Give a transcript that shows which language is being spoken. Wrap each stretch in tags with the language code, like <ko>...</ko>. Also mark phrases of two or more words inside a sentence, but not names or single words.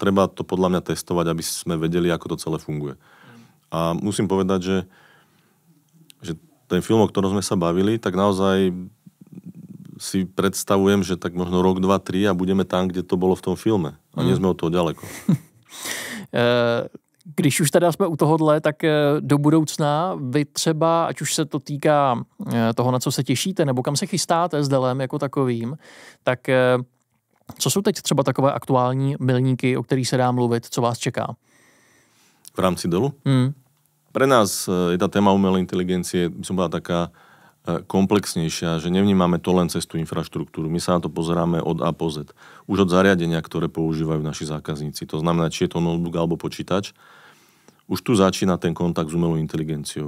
<sk>Treba to podľa mňa testovať, aby sme vedeli, ako to celé funguje. A musím povedať, že ten film, o ktorom sme sa bavili, tak naozaj si predstavujem, že tak možno rok, 2, 3 a budeme tam, kde to bolo v tom filme. A nie sme od toho ďaleko.</sk> <cs>Když už teda jsme u tohohle, tak do budoucna vy třeba, ať už se to týká toho, na co se těšíte, nebo kam se chystáte s Dellem jako takovým, tak co jsou teď třeba takové aktuální milníky, o kterých se dá mluvit, co vás čeká? V rámci Dellu?</cs> <sk>Pre nás je tá téma umelej inteligencie, by som bola taká komplexnejšia, že nevnímame to len cez tú infraštruktúru. My sa na to pozeráme od A po Z. Už od zariadenia, ktoré používajú naši zákazníci. To znamená, či je to notebook alebo počítač. Už tu začína ten kontakt s umelou inteligenciou.</sk>